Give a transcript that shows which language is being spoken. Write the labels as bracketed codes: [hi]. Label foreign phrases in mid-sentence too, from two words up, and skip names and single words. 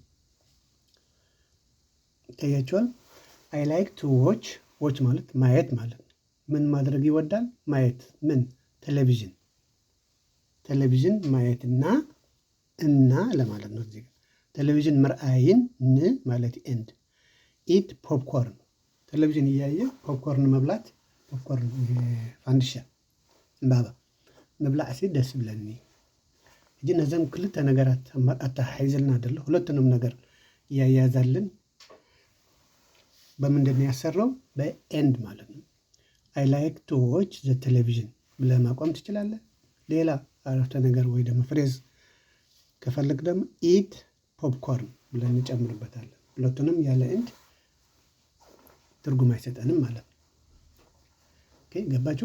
[am] ይታያችኋል። [en] I like to watch [am] ማለት ማየት ማለት ነው። ምን ማድረግ ይወዳል? ማየት። ምን? ቴሌቪዥን ማየትና እና ለማለት ነው። እዚህ ቴሌቪዥን ምርአይን ን ማለት [en] and, eat popcorn [am] ቴሌቪዥን እያየ ፖፕኮርን መብላት፣ [ti] ፖፕኮርን ፋንድሻ እምባባ ምብላዕ ሲ ደስ ብለኒ እጂ ነዘም ክልተ ነገራት አተሓሒዝልና ደሎ [am] ሁለቱንም ነገር እያያዛልን በምንድን ነው ያሰራው? በኤንድ ማለት ነው። [en] I like to watch the television [am] ብለህ ማቆም ትችላለህ። ሌላ አረፍተ ነገር ወይ ደግሞ ፍሬዝ ከፈልግ ደግሞ [en] eat popcorn [am] ብለን እንጨምርበታለን። ሁለቱንም ያለ ኤንድ ትርጉም አይሰጠንም ማለት ነው። ኦኬ ገባችሁ?